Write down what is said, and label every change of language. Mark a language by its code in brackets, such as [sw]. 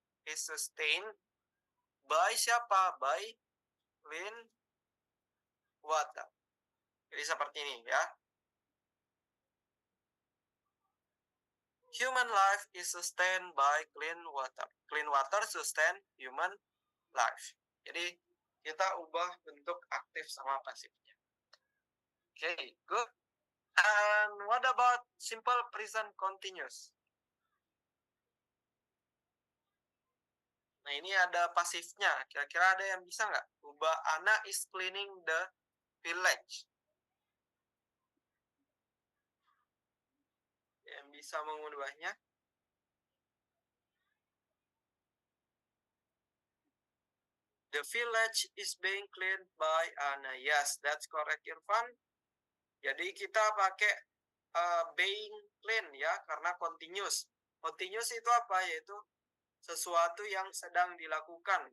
[en] Is sustained by [id] siapa? [en] By clean water. [id] Jadi seperti ini ya. [en] Human life is sustained by clean water. Clean water sustain human life. [id] Jadi kita ubah bentuk aktif sama pasifnya. [en] Okay, good. And what about simple present continuous? [id] Nah, ini ada pasifnya. Kira-kira ada yang bisa nggak? Ubah [en] Anna is cleaning the village. [id] Yang bisa mengubahnya? [en] The village is being cleaned by Anna. Yes, that's correct, Irfan. [id] Jadi kita pakai being clean ya, karena continuous. Continuous itu apa? Yaitu sesuatu yang sedang dilakukan.